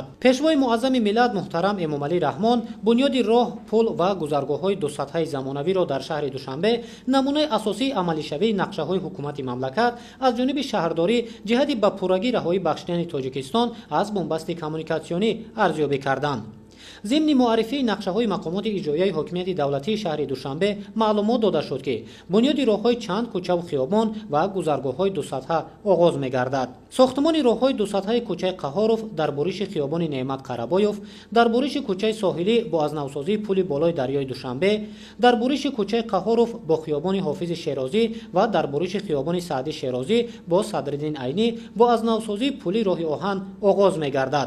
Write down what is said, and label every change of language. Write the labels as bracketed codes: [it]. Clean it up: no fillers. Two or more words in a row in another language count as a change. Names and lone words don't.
[tg] пешвои муаззами миллат муҳтарам Эмомалӣ Раҳмон бунёди роҳ, пул ва гузаргоҳҳои дусатҳаи замонавиро дар шаҳри Душанбе намунаи асосии амалишавии нақшаҳои ҳукумати мамлакат аз ҷониби шаҳрдорӣ ҷиҳати ба пуррагӣ раҳоӣ бахшидани Тоҷикистон аз бомбасти коммуникатсионӣ арзёбӣ карданд. [fa] ضمن معرفی نقشه‌های مقامات اجرایی حاکمیت دولتی شهر دوشنبه معلومات داده شد که بنیاد راه‌های چند کوچه و خیابان و گذرگاه‌های دو سطحه آغاز می‌گردد. ساختمان راه‌های دو سطحه کوچه قهاروف در برش خیابان نعمت قره‌بایوف، در برش کوچه ساحلی با از نوسازی پل بالای دریای دوشنبه، در برش کوچه قهاروف با خیابان حافظ شیرازی و در برش خیابان سعدی شیرازی با صدرالدین عینی با از نوسازی پل راه آهن آغاز می‌گردد.